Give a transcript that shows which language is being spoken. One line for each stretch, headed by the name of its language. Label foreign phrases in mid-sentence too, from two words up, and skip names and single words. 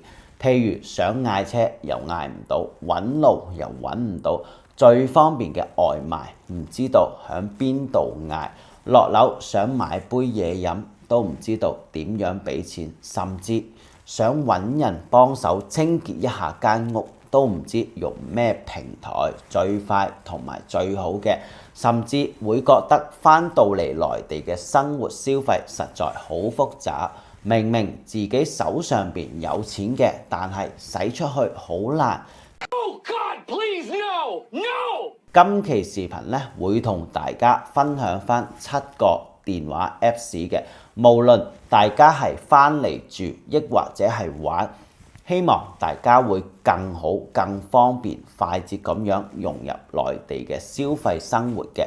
Cantonese: 譬如想嗌車又嗌唔到，揾路又揾唔到，最方便嘅外賣唔知道響邊度嗌，落樓想買杯嘢飲都唔知道點樣俾錢，甚至想揾人幫手清潔一下間屋，都唔知用咩平台最快同埋最好嘅，甚至會覺得返到嚟內地嘅生活消費實在好複雜。明明自己手上邊有錢嘅，但係使出去好難。
English: Oh God, please, no, no!
Cantonese: 今期視頻咧會同大家分享翻7個電話 Apps 嘅，無論大家係翻嚟住，抑或者係玩，希望大家會更好、更方便、快捷咁樣融入內地嘅消費生活嘅。